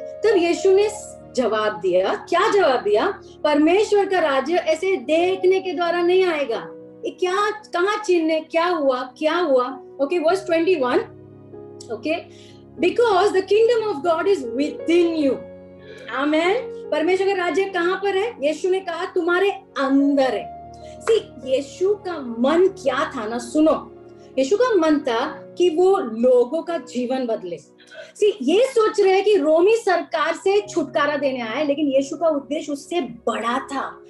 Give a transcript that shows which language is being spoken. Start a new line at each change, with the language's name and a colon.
Hindi: तब यीशु ने जवाब दिया, क्या जवाब दिया? परमेश्वर का राज्य ऐसे देखने के द्वारा नहीं आएगा। क्या, कहाँ चिन्ह, क्या हुआ?
English: Okay, verse 21. Okay, because the kingdom of God is within you. Amen.
Hindi: परमेश्वर का राज्य कहाँ पर है? यीशु ने कहा तुम्हारे अंदर है। यीशु का मन क्या था ना, सुनो, यीशु का मन था कि वो लोगों का जीवन बदले। ये सोच रहे हैं कि रोमी सरकार से छुटकारा देने आए, लेकिन यीशु का उद्देश्य उससे बड़ा था।